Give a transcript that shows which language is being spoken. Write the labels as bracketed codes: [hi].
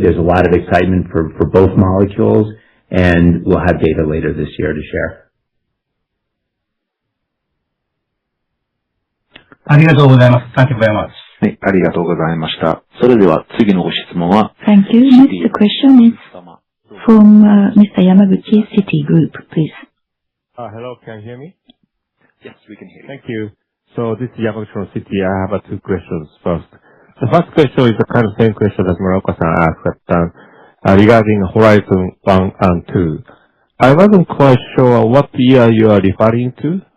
[en] There's a lot of excitement for both molecules, and we'll have data later this year to share. [ja] ありがとうございます。 [en] Thank you very much. [ja] はい、ありがとうございました。それでは次のご質問は、 [en] Thank you. Next question is from Mr. Yamaguchi, Citigroup, please. Hello, can you hear me? Yes, we can hear you. Thank you. So this is Yamaguchi from Citi. I have 2 questions first. The first question is the kind of same question that Muraoka-san asked regarding Horizon 1 and 2. I wasn't quite sure what year you are referring to,